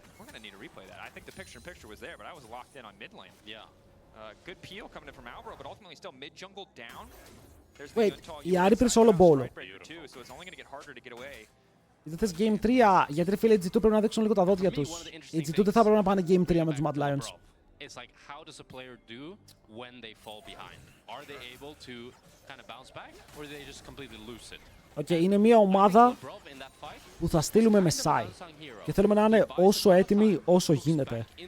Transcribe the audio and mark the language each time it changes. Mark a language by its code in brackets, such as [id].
[en] We're gonna need to replay that. I think the picture-in-picture was there, but I was locked in on mid lane. Yeah. Good peel coming in from Alvaro, but ultimately still mid jungle down. [el] Wait, η Άρη πήρε solo ball. [en] So it's only gonna get harder to get away. [el] Δεν θες Game 3, γιατί ρε φίλε οι G2 πρέπει να δείξουν λίγο τα δόντια τους. Οι G2 δεν θα πρέπει να πάνε Game 3 με τους Mad Lions. [en] It's like how does a player do when they fall behind? Are they able to kind of bounce back or do they just completely lose it? [el] Okay, είναι μια ομάδα που θα στείλουμε με Sai και θέλουμε να είναι όσο έτοιμοι όσο γίνεται.